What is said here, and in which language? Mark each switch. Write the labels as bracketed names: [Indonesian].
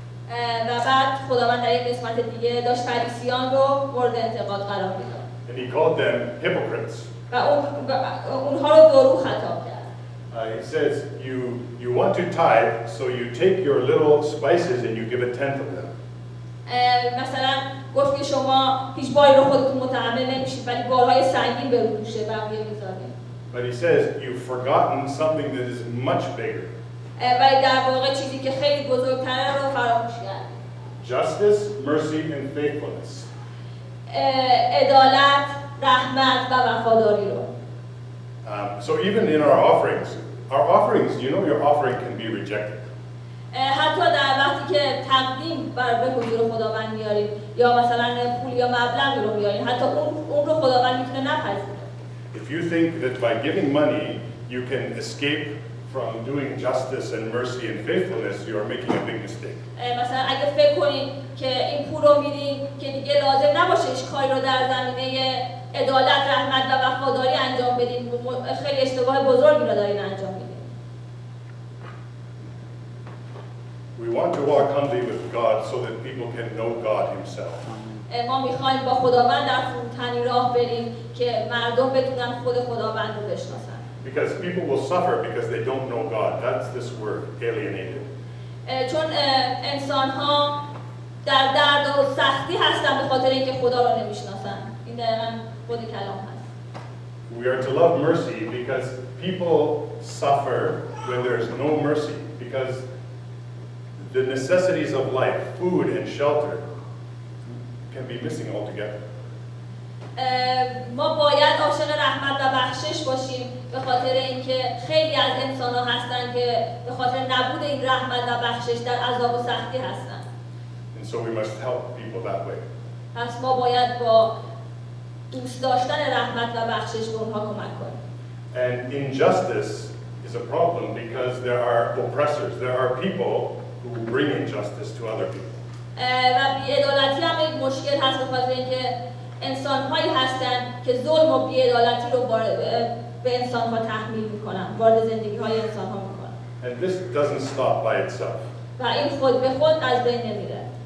[Persian] و بعد خداوند در یک قسمت دیگه داشت فریسیان رو مورد انتقاد قرار میداد. [English] And he called them hypocrites. [Persian] و اونها رو دورو خطاب کرد. [English] He says, you want to tithe, so you take your little spices and you give a tenth of them. [Persian] مثلا گفت که شما هیچ باری رو خودتون متحمل نمیشید ولی بارهای سنگین به روشه بقیه میذارید. [English] But he says, you've forgotten something that is much bigger. [Persian] ولی در واقع چیزی که خیلی بزرگتره رو فراموش کرد. [English] Justice, mercy, and faithfulness. [Persian] عدالت، رحمت و وفاداری رو. [English] So even in our offerings, you know your offering can be rejected. [Persian] حتی در وقتی که تقدیم به حضور خداوند میاریم یا مثلا پول یا مبلغی رو میاریم حتی اون رو خداوند میتونه نپذیره. [English] If you think that by giving money you can escape from doing justice and mercy and faithfulness, you are making a big mistake. [Persian] مثلا اگه فکر کنید که این پول رو میدین که دیگه لازم نباشه هیچ کاری رو در زمینه عدالت، رحمت و وفاداری انجام بدین، خیلی اشتباه بزرگی را دارین انجام میدین. [English] We want to walk humbly with God so that people can know God himself. [Persian] ما میخوایم با خداوند در فروتنی راه بریم که مردم بتونن خود خداوند رو بشناسن. [English] Because people will suffer because they don't know God. That's this word, alienated. [Persian] چون انسان‌ها در درد و سختی هستن به خاطر اینکه خدا رو نمیشناسن. این دقیقاً خود کلام هست. [English] We are to love mercy because people suffer when there's no mercy, because the necessities of life, food and shelter, can be missing altogether. [Persian] ما باید عاشق رحمت و بخشش باشیم به خاطر اینکه خیلی از انسان‌ها هستن که به خاطر نبود این رحمت و بخشش در عذاب و سختی هستن. [English] And so we must help people that way. [Persian] پس ما باید با دوست داشتن رحمت و بخشش به اونها کمک کنیم. [English] And injustice is a problem because there are oppressors. There are people who bring injustice to other people. [Persian] و بی‌عدالتی هم یک مشکل هست به خاطر اینکه انسان‌هایی هستن که ظلم و بی‌عدالتی رو به انسان‌ها تحمیل می‌کنن، وارد زندگی‌های انسان‌ها می‌کنن. [English] And this doesn't stop by itself. [Persian] و این خود به خود از بین نمیره.